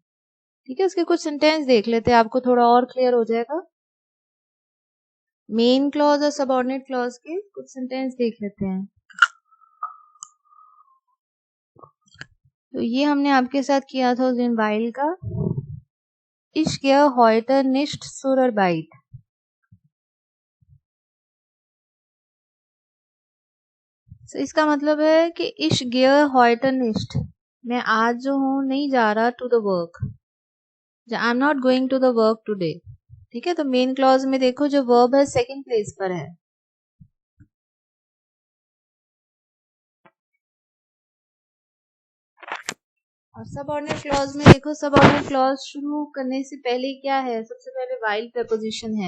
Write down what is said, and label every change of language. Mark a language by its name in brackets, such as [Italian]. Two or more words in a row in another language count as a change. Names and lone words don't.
[Hindi] ठीक है, उसके कुछ सेंटेंस देख लेते हैं, आपको थोड़ा और क्लियर हो जाएगा। [English] main clause [Hindi] और [English] subordinate clause [Hindi] के कुछ सेंटेंस देख लेते हैं। तो ये हमने आपके साथ किया था उस दिन वाइल का। [German] Ich gehe heute nicht zur Arbeit। [Hindi] तो इसका मतलब है कि [German] ich gehe heute nicht, [Hindi] मैं आज जो हूँ नहीं जा रहा [English] to the work, I am not going to the work today. [Hindi] ठीक है, तो [English] main clause [Hindi] में देखो जो वर्ब है सेकंड प्लेस पर है। और [English] subordinate clause [Hindi] में देखो, [English] subordinate clause [Hindi] शुरू करने से पहले क्या है, सबसे पहले वाइल प्रपोजिशन है।